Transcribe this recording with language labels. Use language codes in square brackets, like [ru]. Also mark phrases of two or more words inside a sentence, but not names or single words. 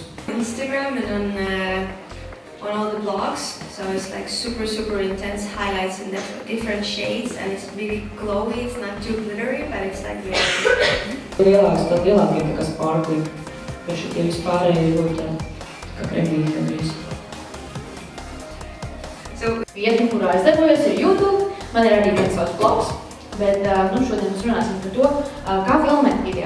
[en] Instagram and on all the blogs, so it's like super intense highlights in different shades and it's really glowy, it's not too glittery, but it's like really... [lv] Lielākie tā kā sparkling. Jo šitie vispārēji ļoti kā kremīgi gandrīz. Vietni, kurā es darbojos, ir YouTube. Man ir arī viens savs blogs, bet šodien mēs runāsim par to, kā filmēt video.